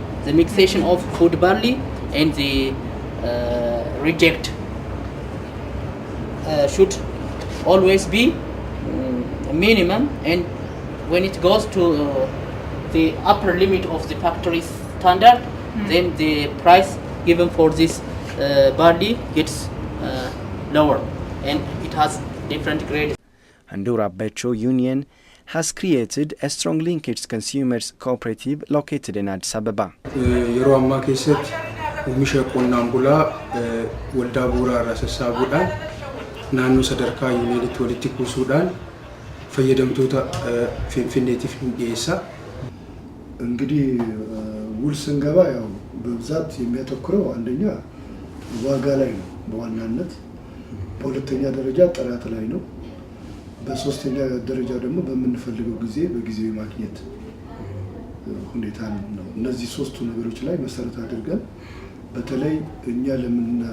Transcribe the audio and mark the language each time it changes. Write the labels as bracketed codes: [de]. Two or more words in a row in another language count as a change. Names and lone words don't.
[en] The mixation of food barley and the reject should always be minimum, and when it goes to the upper limit of the factory standard, then the price given for this barley gets lower, and it has different grades. Handura Becho Union has created a strong linkage consumers cooperative located in Addis Ababa. [om] Yeroo ammaa keessatti oomisha qonnaan bulaa waldaa bu'uuraa irraa sassaabuudhaan naannoo sadarkaa yuuniyeenitti walitti kuusuudhaan fayyadamtoota finfinneetiif dhiyeessa. [am] እንግዲህ ውል ስንገባ ያው በብዛት የሚያተኩረው አንደኛ ዋጋ ላይ ነው በዋናነት፣ በሁለተኛ ደረጃ ጥራት ላይ ነው፣ በሶስተኛ ደረጃ ደግሞ በምንፈልገው ጊዜ በጊዜው ማግኘት ሁኔታ ነው። እነዚህ ሶስቱ ነገሮች ላይ መሰረት አድርገን በተለይ እኛ ለምን